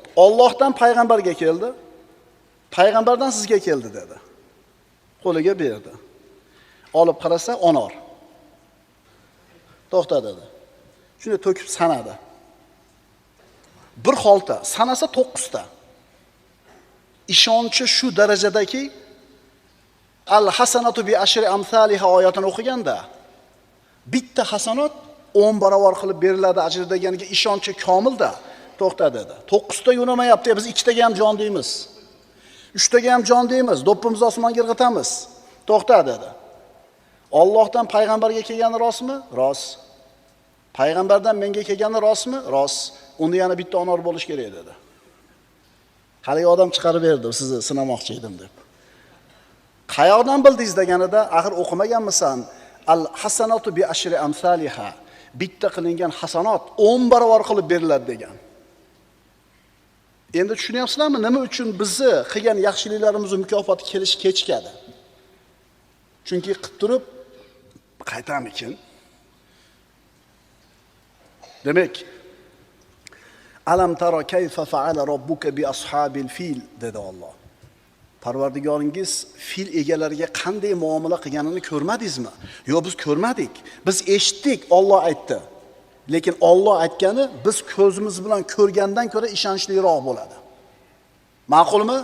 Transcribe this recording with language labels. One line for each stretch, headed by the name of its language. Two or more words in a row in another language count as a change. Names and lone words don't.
Uzbek: Allohdan payg'ambarga keldi. Payg'ambardan sizga keldi dedi. Qo'liga berdi. Olib qarasa onor. To'xta dedi. Shuni to'kib sanadi. Bir xolta, sanasa 9 ta. Ishonchi shu darajadaki
Arabic: الحسنة بعشر أمثالها
Uzbek: oyatini o'qiganda bitta hasanat 10 barobar qilib beriladi ajr deganiga ishonchi komilda. To'xta dedi. 9 ta yo'namayapti, biz 2 taga ham jon deymiz. 3 taga ham jon deymiz, do'ppimizni osmonga irg'itamiz. To'xta dedi. Allohdan payg'ambarga kelgani rostmi? Rost. Payg'ambardan menga kelgani rostmi? Rost. Unda yana bitta onor bo'lish kerak dedi. Hali odam chiqarib berdi, sizni sinamoqchi edim deb. Qayoqdan bildingiz deganida, axir o'qimaganmisan?
Arabic: الحسنة بعشر أمثالها.
Uzbek: Bitta qilingan hasanat 10 barobar qilib beriladi degan. Endi tushunyapsizlarmi, nima uchun bizni qilgan yaxshiliklarimizni mukofoti kelish kechikadi? Chunki qilib turib qaytamikin? Demak,
Arabic: ألم تر كيف فعل ربك بأصحاب الفيل
Uzbek: dedi Alloh. Parvardigoringiz fil egalariga qanday muomala qilganini ko'rmadingizmi? Yo'q, biz ko'rmadik. Biz eshitdik, Alloh aytdi. Lekin Alloh aytgani biz ko'zimiz bilan ko'rgandan ko'ra ishonchliroq bo'ladi. Ma'qulmi?